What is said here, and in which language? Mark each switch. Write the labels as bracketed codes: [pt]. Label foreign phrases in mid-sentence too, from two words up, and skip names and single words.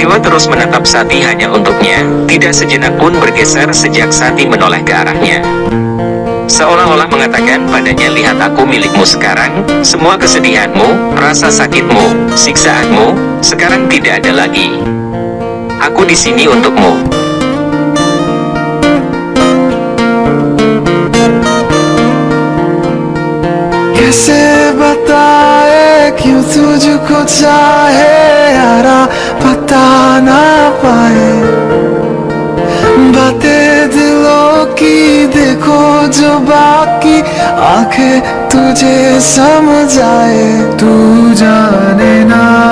[id] Dewa terus menatap Sati hanya untuknya, tidak sejenak pun bergeser sejak Sati menoleh ke arahnya. Seolah-olah mengatakan padanya, lihat aku milikmu sekarang, semua kesedihanmu, rasa sakitmu, siksaanmu, sekarang tidak ada lagi. Aku di sini untukmu. [hi] कैसे बताए क्यों तुझको चाहे यारा पता ना पाए बातें दिलों की देखो जो बाकी आंखें तुझे समझाए तू जाने ना